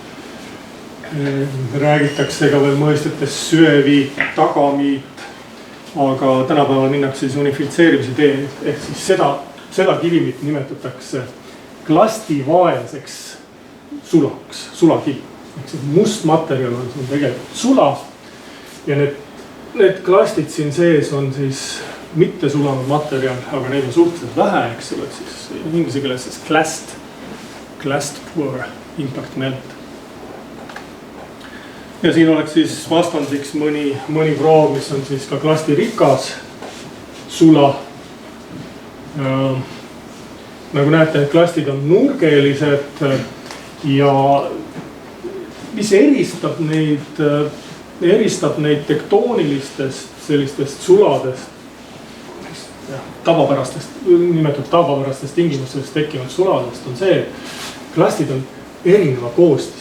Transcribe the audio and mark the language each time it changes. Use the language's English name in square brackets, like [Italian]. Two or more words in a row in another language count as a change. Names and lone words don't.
[Estonian] Räägitakse ka veel mõistetes süeviit, tagamiit, aga tänapäeval minnakse siis unifitseerimise tee, ehk siis seda kivimit nimetatakse klastivaeseks sulaks, sulakivi. Ehk siis must materjal on tegelikult sula ja need klastid siin sees on siis mitte sulanud materjal, aga neid on suhteliselt vähe, eks ole, siis inglise keeles siis [English] clast poor impact melt. [Estonian] Ja siin oleks siis vastandiks mõni proov, mis on siis ka klasterikas sula. Nagu näete, et klastid on nurgelised ja mis eristab neid tektoonilistest sellistest suladest, nimetatud tavapärastest tingimustest tekkinud suladest on see, et klastid on erineva koostisega.